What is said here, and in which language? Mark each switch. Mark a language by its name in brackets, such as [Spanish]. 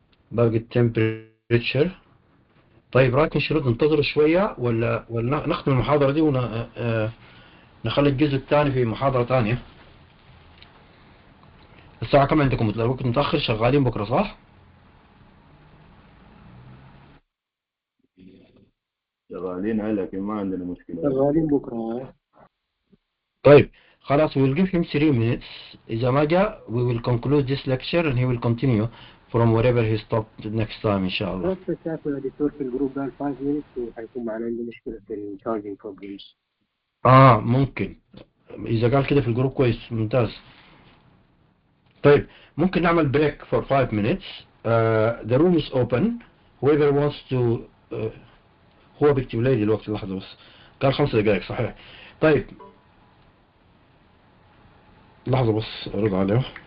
[Arabic] باقي التمبريتشر. طيب رايك نشرد ننتظر شوية ولا نختم المحاضرة دي ونخلي الجزء الثاني في محاضرة ثانية. الساعة كم عندكم؟ الوقت متأخر، شغالين بكرة صح؟ شغالين على لكن ما عندنا مشكلة. شغالين بكره. طيب خلاص [English] we'll give him 3 minutes. [Arabic] إذا ما جاء [English] we will conclude this lecture and he will continue from wherever he stopped next time [Arabic] إن شاء الله. بس شافوا يا دكتور في الجروب قال [English] 5 minutes [Arabic] وحيكون معنا عنده مشكلة في الشارجنج بروبلمز. ممكن إذا قال كده في الجروب كويس ممتاز. طيب ممكن نعمل [English] break for 5 minutes. The room is open. Whoever wants to [Arabic] هو بيكتب لي دلوقتي لحظة بس. قال 5 دقائق صحيح. طيب لحظة بس أرد عليه.